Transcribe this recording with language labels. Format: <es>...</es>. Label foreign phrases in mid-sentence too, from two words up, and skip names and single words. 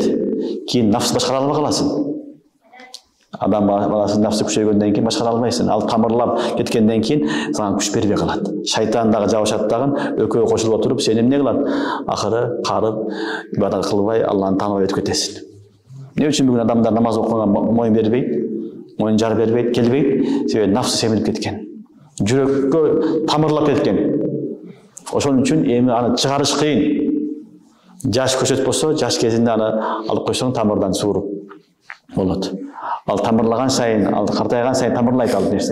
<ky>Кийин нафс башкара албай каласың. Адам баласы нафсы күчөйгөндөн кийин башкара албайсың. Ал тамырлап кеткенден кийин сага күч бербей калат. Шайтан дагы жабышат дагы экөө кошулуп отуруп сени эмне кылат? Акыры карып, ибадат кылбай, Аллахны тааныбай өтүп кетесиң. Не үчүн бүгүн адамдар намаз окуган моюн бербейт, моюн жар бербейт, келбейт, себеби нафсы семирип кеткен. Жүрөккө тамырлап кеткен. Ошон үчүн эми аны чыгарыш кыйын. Жаш көчөт болсо, жаш кезинде аны алып койсоң тамырдан сууруп болот. Ал тамырлаган сайын, ал картайган сайын тамырлайт ал нерсе.</ky>